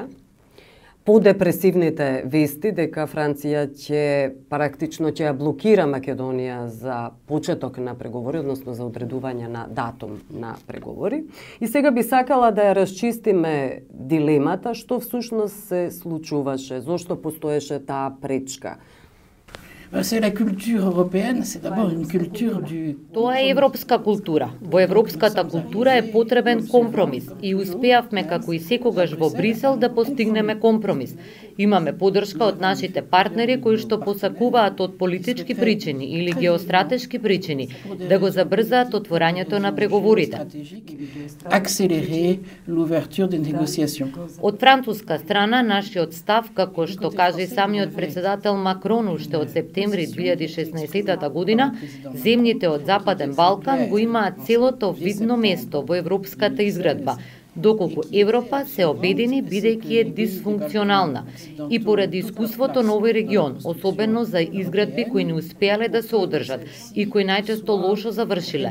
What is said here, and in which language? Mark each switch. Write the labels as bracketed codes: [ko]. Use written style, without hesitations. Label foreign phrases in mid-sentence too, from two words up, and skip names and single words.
[mk] Подепресивните вести дека Франција практично ќе ја блокира Македонија за почеток на преговори, односно за одредување на датум на преговори. И сега би сакала да ја расчистиме дилемата што всушност се случуваше, зошто постоеше таа пречка. [fr] C'est la culture européenne, c'est d'abord une culture du... [mk] Тоа е европска култура. Во европската култура е потребен компромис и успеавме како и секогаш во Брисел да постигнеме компромис. Имаме поддршка од нашите партнери кои што посакуваат од политички причини или геостратешки причини да го забрзаат отворањето на преговорите. [fr] Accélérer l'ouverture des négociations. [mk] Од француска страна нашиот став, како што каже самиот председател Макрон уште од септември 2016 година, земјите од Западен Балкан го имаат целото видно место во европската изградба, доколку Европа се обедини бидејќи е дисфункционална и поради искуството на овој регион, особено за изградби кои не успеале да се одржат и кои најчесто лошо завршиле.